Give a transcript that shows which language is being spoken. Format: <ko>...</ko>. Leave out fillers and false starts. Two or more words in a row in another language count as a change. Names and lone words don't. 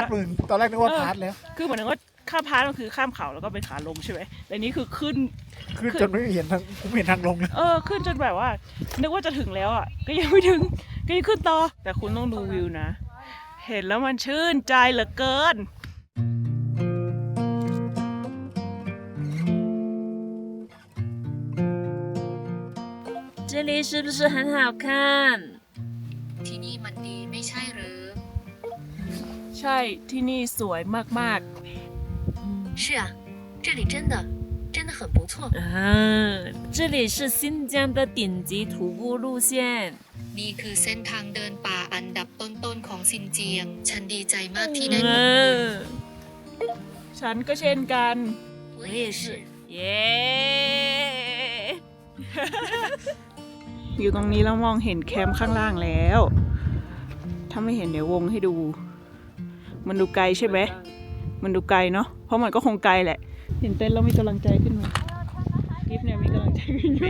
<th>ร์ทมึงตอนแรกนึกว่าพาร์ทแล้ว คือเหมือนว่าข้ามพาร์ทมันคือข้ามเขาแล้วก็เป็นขาลงใช่ไหมแต่นี้คือขึ้น จนไม่เห็นทางผมเห็นทางลงเลย ขึ้นจนแบบว่านึกว่าจะถึงแล้วอ่ะก็ยังไม่ถึงก็ยังขึ้นต่อแต่คุณต้องดูวิวนะ เห็นแล้วมันชื่นใจเหลือเกิน</th> <zh>这里是不是很好看？</zh> <th>ที่นี่มันดีไม่ใช่หรือ ใช่ที่นี่สวยมาก</th> <zh>是啊这里真的很不错这里是新疆的顶级徒步路线。</zh> <th>นี่คือเส้นทางเดินป่าอันดับต้นๆของซินเจียง ฉันดีใจมากที่ได้พบคุณ ๆ ฉันก็เช่นกัน</th> <zh>我也是耶！</zh> <th>อยู่ตรงนี้แล้วมองเห็นแคมป์ข้างล่างแล้ว ถ้าไม่เห็นเดี๋ยววงให้ดู มันดูไกลใช่ไหมมันดูไกลเนาะเพราะมันก็คงไกลแหละ เห็นเต้นแล้วมีกำลังใจขึ้นมากิฟเนี่ยมีกำลังใจขึ้นอยู่</th>